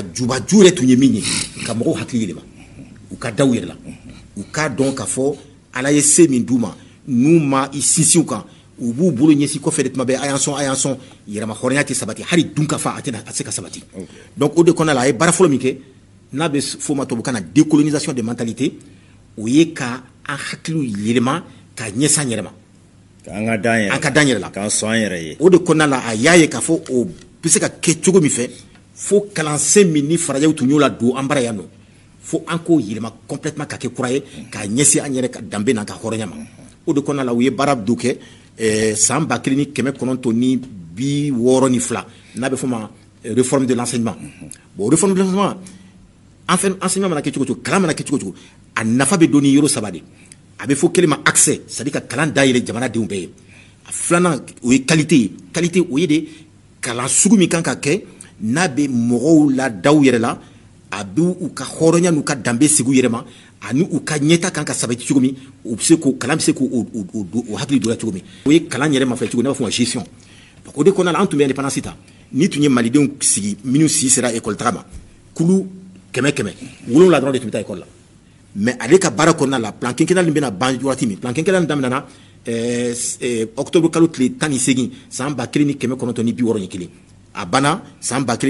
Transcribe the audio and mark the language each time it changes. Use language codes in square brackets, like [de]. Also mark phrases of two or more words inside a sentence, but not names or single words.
[bm] jubaju yɛrɛ tun ye min ye ka mɔgɔw hakili yɛlɛma u ka da u yɛrɛ la u k'a dɔn k'a fɔ ala ye se min d'u ma n'u ma i sinsin kan u b'u bolo ɲɛsin kɔfɛ de tuma bɛɛ a y'an sɔn yɛrɛma hɔrɔnya tɛ sabati hali dun ka fa a se ka sabati donc o de kɔnɔna la a ye baara fɔlɔ min kɛ n'a bɛ f'o ma tubabukan na [fr] décolonisation des mentalités [bm] o ye ka an hakiliw yɛlɛma ka ɲɛsin an yɛrɛ ma an ka dan yɛrɛ la k'an sɔn an yɛrɛ ye o de kɔnɔna la a y'a ye k'a fɔ o bɛ se ka kɛ cogo min fɛ fo kalansen min ni farajɛw tun y'o la don an bara yan nɔ fo an k'o yɛlɛma complètement ka kɛ kura ye k'a ɲɛsin an yɛrɛ ka danbe n'an ka hɔrɔnya ma o de kɔnɔna la u ye baara dɔ kɛ san 1962 n'a bɛ fɔ ma [fr] réforme de l'enseignement [bm] bon [fr] réforme de l'enseignement [bm] enseignement mana kɛ cogo cogo kalan mana kɛ cogo cogo a nafa bɛ don ni yɔrɔ saba de a bɛ fɔ kelen ma accès [fr] c'est à dire [bm] ka kalan dayɛlɛ jamanadenw bɛɛ ye a filanan o ye qualité ye qualité o ye de kalan sugu min kan ka kɛ n'a bɛ mɔgɔw la daw yɛrɛ la a bɛ u ka hɔrɔnya n'u ka danbe sigi u yɛrɛ ma ani u ka ɲɛta kan ka sabati cogo min u bɛ se k'o kalan bɛ se k'o hakili don la cogo min o ye kalan yɛrɛ ma fɛ cogo min n'a b'a fɔ ma gestion o de kɔnɔna la an tun bɛ indépendance ta ni tun ye malidenw sigi minnu si sera école taga ma kulu 100 wolonwula dɔrɔn de tun bɛ taa école la mais ale ka baara kɔnɔna la [fr] plan quinquennal [bm] bɛna ban waati min [fr] plan quinquennal [bm] daminɛna octobre kalo tile 18 san 1961 a banna san